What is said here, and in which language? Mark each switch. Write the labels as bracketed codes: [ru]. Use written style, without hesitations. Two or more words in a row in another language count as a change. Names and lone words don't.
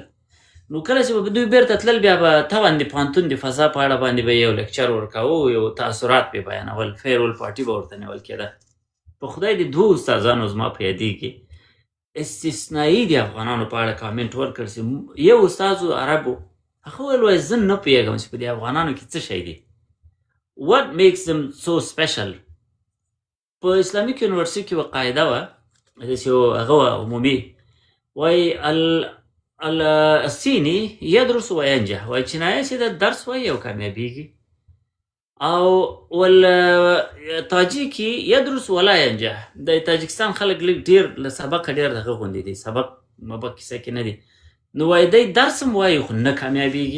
[ps] نو کله چې به دوی بیرته تلل، بیا به طبعا د پوهنتون د فضا په اړه باندې به یو لیکچر ورکوو، یو تاثرات به بیانول، فیرول پارټي به ورته نیول کېده. په خدای د 2 استادانو زما په یادېږي استثنایي د افغانانو په اړه کامنټ ورکړ چې یو استاد عربو، هغه ویل وایي زه نه پوهېږم چې په دې افغانانو کې څه شی دی، [en] what makes them so special. [ps] په اسلامیک یونیورسټي کې یوه قاعده وه، داسې یو هغه وه عمومي، وایي [ar] الصیني یدرس و ینجح، [ps] وایي چینایي چې د درس وایي او کامیابېږي، او [ar] تاجیکي یدرس ولا ینجح، [ps] د تاجکستان خلک لږ ډېر له سبقه ډېر دغه غوندې دي، سبق مبق کیسه کې نه دي، نو وایي دی درس هم وایي خو نه کامیابېږي.